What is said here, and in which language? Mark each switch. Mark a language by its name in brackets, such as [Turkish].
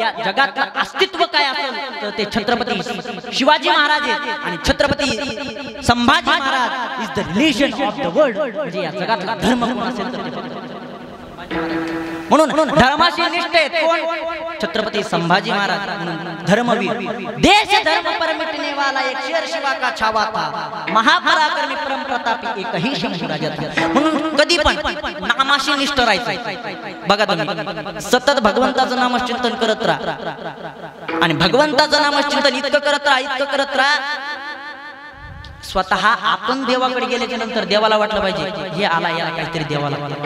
[Marathi] या जगातलं अस्तित्व काय असेल तर ते छत्रपती शिवाजी महाराज आहेत. [English] आणि Chhatrapati Sambhaji Maharaj is the religion of the world. [Marathi] म्हणजे या जगातला धर्म कोण असेल तर ते म्हणून धर्माशी निष्ठ आहेत कोण छत्रपती संभाजी महाराज धर्मवीर. [Hindi] देश धर्म पर मिटने वाला एक शेर शिवा का छावा था महापराक्रमी परम प्रतापी एकही शंभू राजा था. [Marathi] म्हणून कधी पण नामाशी निष्ठ राहायचं. बघा तुम्ही सतत भगवंताचं नामचिंतन करत राहा. आणि भगवंताचं नामचिंतन इतकं करत राहा स्वतः आपण देवाकडे गेल्याच्या नंतर देवाला वाटलं पाहिजे हे आला याला काहीतरी देवाला.